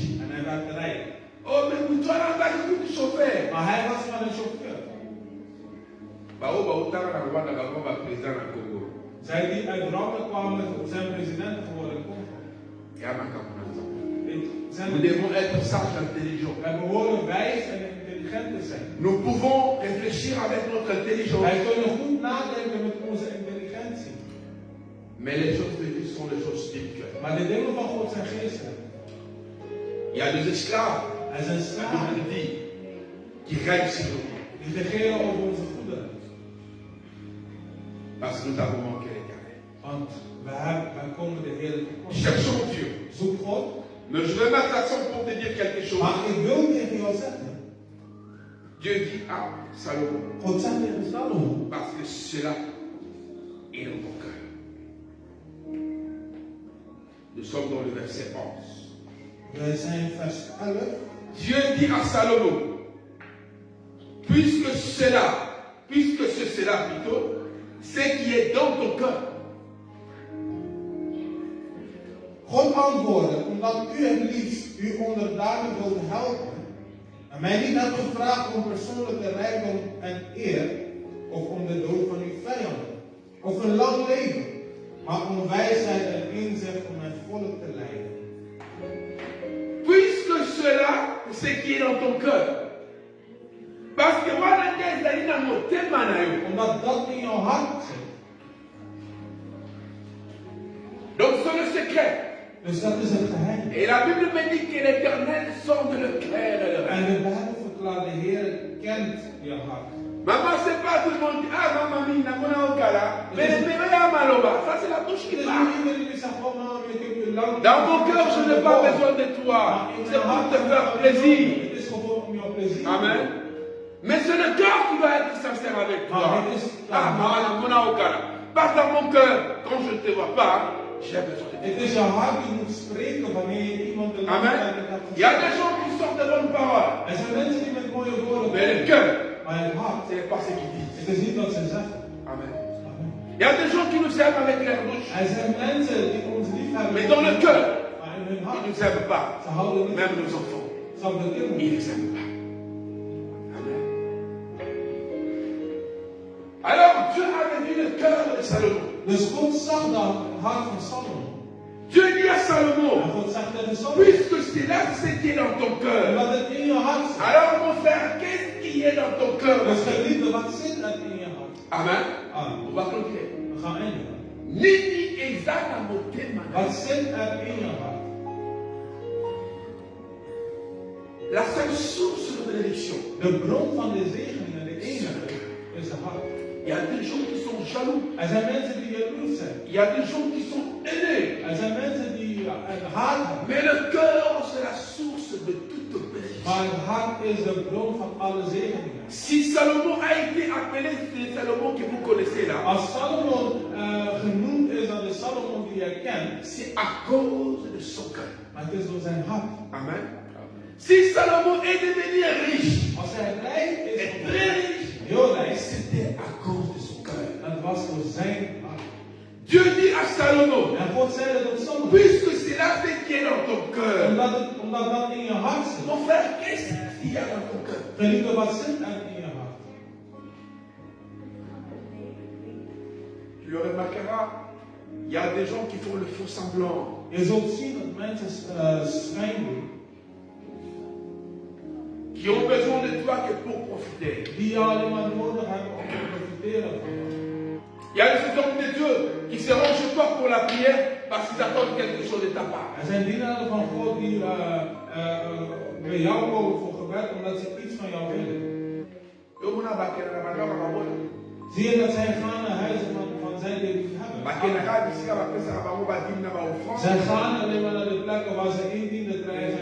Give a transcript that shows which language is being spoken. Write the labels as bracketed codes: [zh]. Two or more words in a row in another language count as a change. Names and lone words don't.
[nl] En hij werd rijk. [fr] Oh, mais vous toi là, t'as du chauffeur. [nl] Maar hij was maar een chauffeur. [fr] Bah, oh, t'as un roi dans le président du Congo. [nl] Zij die uit Rwanda kwamen zijn president geworden in Congo. Ja, maar kan man zo. Zijn [fr] Nous devons être sages, intelligents. [nl] wij behoren wijs en intelligent te zijn. [fr] Nous pouvons réfléchir avec notre intelligence. [nl] Wij kunnen goed nadenken met onze intelligentie. [fr] Mais les choses de Dieu sont les choses spirituelles. [nl] Maar de dingen van God zijn geestelijk. [fr] Il y a des esclaves, [nl] Er zijn [fr] la [nl] slaven [fr] Bible dit, qui règnent sur nous. [nl] die regeren over onze goederen. [fr] Parce que nous avons manqué l'éternel. [nl] Want wij komen de Heer tekort. [fr] Cherchons Dieu. [nl] Zoek God. [fr] Mais je vais mettre l'accent pour te dire quelque chose. [nl] Maar ik wil tegen jou zeggen. [fr] Dieu dit à Salomon, [nl] God zegt tegen Salomo. [fr] parce que cela est dans ton cœur. Nous sommes dans le verset 11. [nl] We zijn vers 11. [fr] Dieu dit à Salomon, puisque c'est cela plutôt, ce qui est dans ton cœur. [nl] God antwoordde, omdat u het liefst uw onderdanen wilt helpen en mij niet hebt gevraagd om persoonlijke rijkdom en eer, of om de dood van uw vijanden, of een lang leven, maar om wijsheid en inzicht om mijn volk te leiden. [fr] Puisque cela, c'est ce qui est dans ton cœur. Parce que voilà, [nl] Omdat dat in jouw hart zit. [fr] donc c'est le secret. [nl] Dus dat is het geheim. [fr] Et la Bible me dit que l'Éternel sonde le cœur et le [nl] En [fr] rêve. [nl] de Bijbel verklaart, de Heer kent je hart. [fr] Maman, c'est pas tout le monde qui ah maman mia, [ln] mona okala. [fr] Mais maloba, ça c'est la bouche qui [nl] Het is [fr] parle. [nl] niet iedereen die zegt, oh maman, ik heb je lang. [fr] Dans mon cœur, je n'ai pas besoin de toi. C'est pour te faire plaisir. [nl] Het is gewoon om jou plezier. [fr] Amen. Mais c'est le cœur qui doit être sincère avec toi. Ah, maman, [ln] mona okala. [fr] Pas dans mon cœur, quand je ne te vois pas, j'ai besoin de toi. [nl] Het is je hart die moet spreken wanneer je iemand de Amen. [fr] Il y a des gens qui sortent de bonnes paroles. [nl] Er zijn mensen die met mooie woorden [fr] Mais le cœur, [nl] maar het hart, [fr] ce n'est pas ce qu'ils disent. [nl] het is niet wat ze zeggen. Amen. Amen. [fr] Il y a des gens qui nous aiment avec leur bouche. [nl] Er zijn mensen die ons lief hebben. [fr] Mais dans le cœur, [nl] Maar in hun [fr] ils [nl] hart, [fr] ne nous aiment pas. [nl] ze houden niet. [fr] Même nos enfants, [nl] Zelfs de kinderen. [fr] ils ne les aiment pas. Amen. Alors Dieu avait vu le cœur de Salomon. [nl] Dus God zag dat hart van Salomon. [fr] Dieu dit à [nl] En [fr] Salomon, [nl] God zegt tegen Salomon, [fr] puisque c'est là ce qui est dans ton cœur, [nl] wat het in je hart zit. [fr] alors mon frère, qu'est-ce qui est dans ton cœur? [nl] Dus geliefde, wat zit er in je hart? Amen. Amen. [fr] On va continuer. [nl] We gaan eindigen. [fr] Nini exact à mon thème. [nl] Wat zit er in je hart? [fr] La seule source de bénédiction, [nl] De bron van de zegeningen, de enige, is het hart. [fr] il y a des gens qui sont jaloux. [nl] Er zijn mensen die jaloers zijn. [fr] Il y a des gens qui sont aidés. [nl] Er zijn mensen die een hart hebben. [fr] Mais le cœur, c'est la source de toute bénédiction. [nl] Maar het hart is de bron van alle zegeningen. [fr] Si Salomon a été appelé, c'est Salomon que vous connaissez là, [nl] Als Salomon genoemd is dan de Salomon die je kent, [fr] c'est à cause de son cœur. [nl] maar het is door zijn hart. Amen. [fr] Si Salomon est devenu riche, [nl] Als hij rijk is, [fr] et très riche, [nl] heel rijk, [fr] c'était à cause de son cœur. [nl] het was door zijn hart. [fr] Dieu dit à Salomon, [nl] En God zei dat op Salomon. [fr] puisque c'est là ce qui est dans ton cœur, [nl] Omdat dat in je hart zit. [fr] mon frère, qu'est-ce qu'il y a dans ton cœur? [nl] Geliefde, wat zit er in je hart? [fr] Tu le remarqueras, il y a des gens qui font le faux semblant. [nl] Je zult zien dat mensen schijn doen. [fr] Qui ont besoin de toi que pour profiter. [nl] Die je alleen maar nodig hebben om te profiteren van jou. [fr] Il y a des hommes de Dieu qui seront chez toi pour la prière parce qu'ils attendent quelque chose de ta part. [nl] Er zijn dienaren van God die bij jou komen voor gebed omdat ze iets van jou willen. Zie je dat zij gaan naar huizen van zij die lief hebben? Zij gaan alleen maar naar de plekken waar ze indienen krijgen.